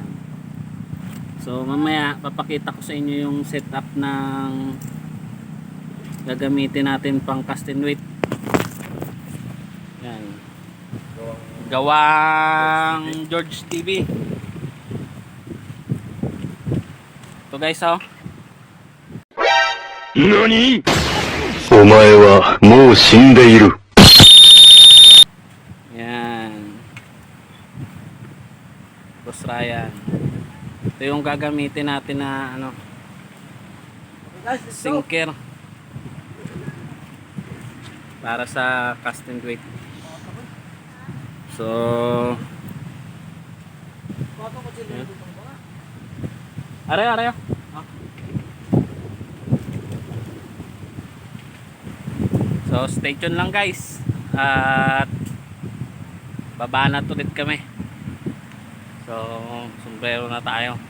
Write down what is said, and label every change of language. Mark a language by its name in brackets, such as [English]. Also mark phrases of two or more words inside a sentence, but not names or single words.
[Filipino] So mamaya papakita ko sa inyo yung setup ng gagamitin natin pang [English] cast and weight. [Filipino] Yan. Gawang George TV. Ito, guys, oh. [Japanese] 何お前はもう死んでいる。 [Filipino] Yan. Boss Ryan. Ito yung gagamitin natin na ano, Guys, [English] let's go. [Filipino] sinker para sa [English] cast and weight. [Filipino] So Arayo. So [English] stay tuned [Filipino] lang, guys. At babanat ulit kami. So sombrero na tayo.